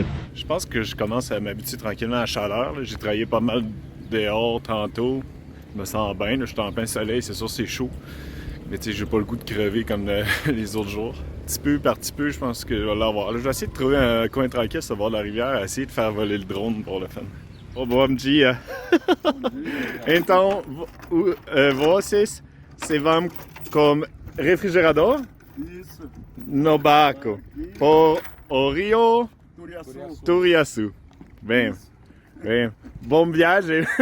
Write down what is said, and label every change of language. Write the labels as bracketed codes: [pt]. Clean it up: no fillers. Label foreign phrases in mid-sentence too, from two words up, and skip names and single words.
[fr] Je pense que je commence à m'habituer tranquillement à la chaleur. J'ai travaillé pas mal dehors tantôt. Je me sens bien, là, je suis en plein soleil, c'est sûr c'est chaud. Mais tu sais, j'ai pas le goût de crever comme les autres jours. Petit peu par petit peu, je pense que je vais l'avoir. Là, je vais essayer de trouver un coin tranquille sur le bord de la rivière, essayer de faire voler le drone pour le fun. [pt] Oh, bom dia! Então, vocês se vão com refrigerador? Isso. No barco. Por o Rio Turiaçu. Bem, bem. Bom viagem.